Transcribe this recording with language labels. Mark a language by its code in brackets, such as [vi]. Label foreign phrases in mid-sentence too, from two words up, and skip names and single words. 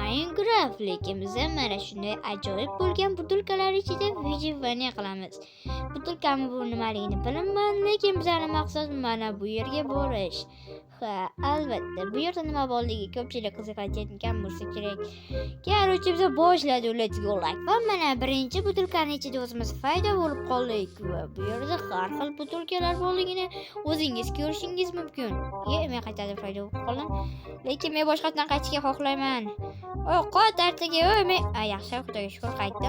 [uz] Minecraft, lekin biz mana shunday ajoyib bo'lgan butilkalar ichida vyijovaniya qilamiz. Butilkami bu nimaligini bilmayman, lekin bizning maqsad mana bu yerga borish. Ha, albatta, bu yerda nima borligi ko'pchilik qiziqayotgan bo'lsa kerak. Короче, biz boshladik, [en] let's go like. [uz] Va mana birinchi butilkaning ichida o'zimiz paydo bo'lib qoldik va bu yerda har xil butilkalar borligini o'zingiz ko'rishingiz mumkin. Men qaytadan paydo bo'lib qoldim, lekin men boshqatdan qaytishga xohlayman. Ovqat ertaga men yaxshi, xudoga shukr qaytdim.